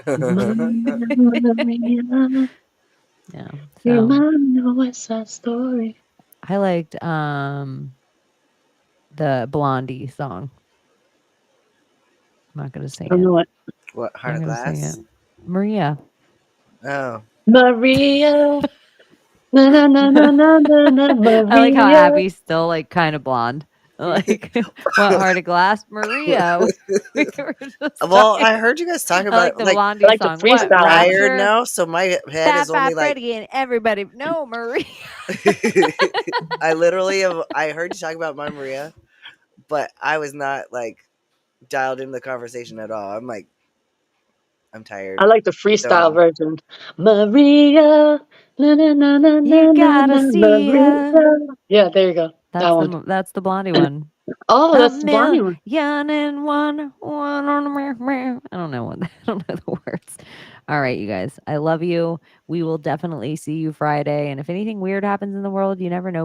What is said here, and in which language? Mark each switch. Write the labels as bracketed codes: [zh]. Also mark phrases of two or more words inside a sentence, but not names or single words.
[en] Yeah. You So might know West Side Story. I liked the Blondie song. I'm not gonna sing I don't it. know it. What, Heart I'm of gonna sing Glass? it. Maria. Oh. Maria. Na na na na na na na Maria. I like how Abbie's still like kind of blonde. Like what Heart of Glass? Maria. We were just Well, talking- I heard you guys talking I about like the Blondie I like the song. What freestyle. tired Rapture? now, so my head Fat is only Fat like Freddy and everybody. No, Maria. I literally have. I heard you talk about my Maria, but I was not like dialed into the conversation at all. I'm like, I'm tired. I like the freestyle Don't. version. Maria. Na na na na na You na gotta na see Maria. her. Yeah, there you go. That one. That's the Blondie one. Oh, A that's the Blondie one. million and one on the I don't know I don't know the words. All right, you guys. I love you. We will definitely see you Friday. And if anything weird happens in the world, you never know.